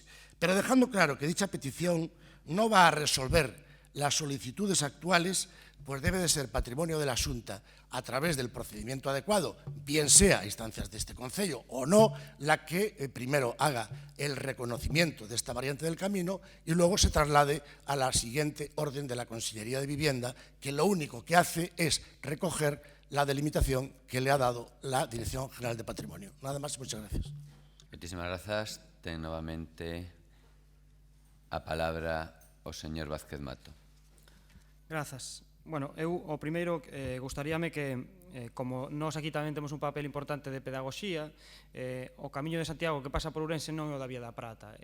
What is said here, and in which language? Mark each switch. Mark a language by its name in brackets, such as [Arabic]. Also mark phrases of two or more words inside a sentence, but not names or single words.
[Spanish] pero dejando claro que dicha petición no va a resolver las solicitudes actuales, pues debe de ser patrimonio de la Xunta a través del procedimiento adecuado, bien sea a instancias de este Concello o no, la que primero haga el reconocimiento de esta variante del camino y luego se traslade a la siguiente orden de la Consellería de Vivienda, que lo único que hace es recoger la delimitación que le ha dado la Dirección General de Patrimonio. Nada más, muchas gracias. Muchísimas gracias. [Galician] Ten novamente a palabra o señor Vázquez Mato. Grazas. Bueno, eu o primeiro gustaríame que, como nós aquí tamén temos un papel importante de pedagogía, o Camiño de Santiago que pasa por Ourense non é o da Vía da Prata.